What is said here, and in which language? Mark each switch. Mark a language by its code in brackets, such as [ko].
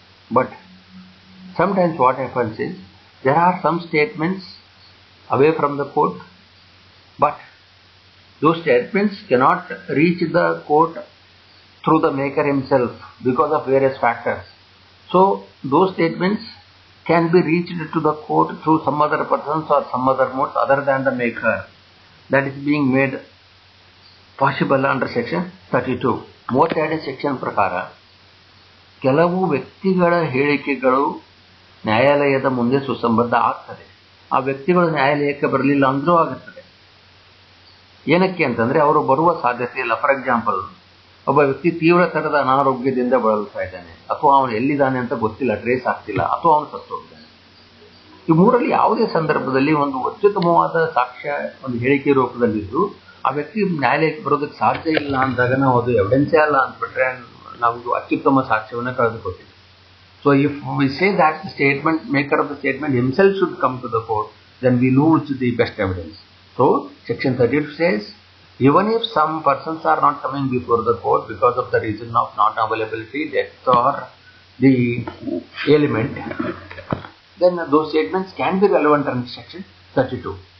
[en] But sometimes what happens is there are some statements away from the court, but those statements cannot reach the court through the maker himself because of various factors. So those statements can be reached to the court through some other persons or some other modes other than the maker. That is being made possible under section 32. [kn] 32 section ಪ್ರಕಾರ ಕೆಲವು ವ್ಯಕ್ತಿಗಳ ಹೇಳಿಕೆಗಳು ನ್ಯಾಯಾಲಯದ ಮುಂದೆ ಸುಸಂಬದ್ಧ ಆಗ್ತದೆ. ಆ ವ್ಯಕ್ತಿಗಳು ನ್ಯಾಯಾಲಯಕ್ಕೆ ಬರಲಿಲ್ಲ ಅಂದ್ರೂ ಆಗುತ್ತದೆ. ಏನಕ್ಕೆ ಅಂತಂದರೆ ಅವರು ಬರುವ ಸಾಧ್ಯತೆ ಇಲ್ಲ. [en] for example, [kn] ಒಬ್ಬ ವ್ಯಕ್ತಿ ತೀವ್ರತರದ ಅನಾರೋಗ್ಯದಿಂದ ಬಳಲ್ತಾ ಇದ್ದಾನೆ, ಅಥವಾ ಅವನು ಎಲ್ಲಿದ್ದಾನೆ ಅಂತ ಗೊತ್ತಿಲ್ಲ, ಟ್ರೇಸ್ ಆಗ್ತಿಲ್ಲ, ಅಥವಾ ಅವನು ಸತ್ತೋಗಿದ್ದಾನೆ. ಈ ಮೂರಲ್ಲಿ ಯಾವುದೇ ಸಂದರ್ಭದಲ್ಲಿ ಒಂದು ಅತ್ಯುತ್ತಮವಾದ ಸಾಕ್ಷ್ಯ ಒಂದು ಹೇಳಿಕೆ ರೂಪದಲ್ಲಿದ್ದು ಆ ವ್ಯಕ್ತಿ ನ್ಯಾಯಾಲಯಕ್ಕೆ ಬರೋದಕ್ಕೆ ಸಾಧ್ಯ ಇಲ್ಲ ಅಂದಾಗ ನಾವು ಅದು ಎವಿಡೆನ್ಸೇ ಅಲ್ಲ ಅಂದ್ಬಿಟ್ರೆ ನಾವು ಅತ್ಯುತ್ತಮ ಸಾಕ್ಷ್ಯವನ್ನು ಕಳೆದುಕೊಳ್ತೀವಿ. [en] So if we say that the statement, maker of the statement himself should come to the court, then we lose the best evidence. So section 32 says, even if some persons are not coming before the court because of the reason of non-availability, death or the ailment, then those statements can be relevant under section 32.